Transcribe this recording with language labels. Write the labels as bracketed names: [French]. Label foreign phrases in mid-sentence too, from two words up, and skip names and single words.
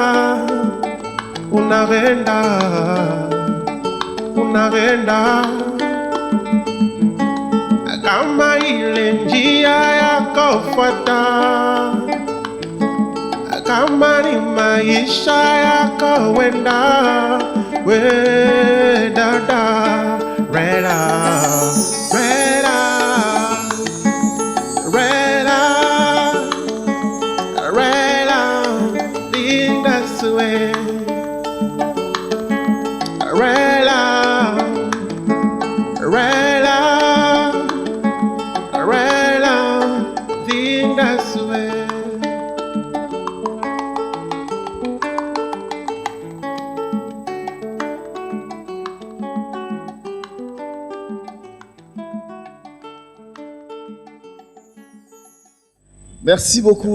[Swahili] unaenda kama ile njia yako fuata, kama ni maisha yako wenda, we dada reda reda reda reda linda sue rela rela rela linda sue. [French] Merci beaucoup.